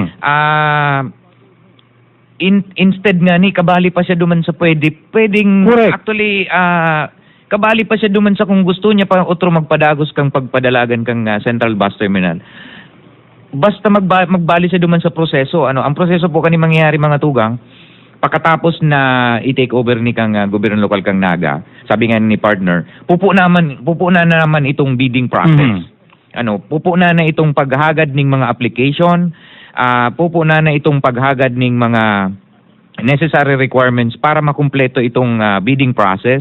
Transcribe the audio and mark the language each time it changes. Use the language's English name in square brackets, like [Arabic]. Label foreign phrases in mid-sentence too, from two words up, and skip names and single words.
[Bikol] Instead nga ni kabali pa siya duman sa pwedeng Correct. actually kabali pa siya duman sa kung gusto niya pa otro magpadagos kang pagpadalagan kang Central Bus Terminal. Basta magbali siya duman sa proseso. Ang proseso po kani mangyayari mga tugang pagkatapos na i- [English] take over [Bikol] ni kang gobyerno lokal kang Naga. Sabi nga ni partner, pupo na naman itong [English] bidding process. [Bikol] Pupo na itong paghagad ng mga application. Pupo na itong paghagad ng mga [English] necessary requirements [Bikol] para makumpleto itong [English] bidding process.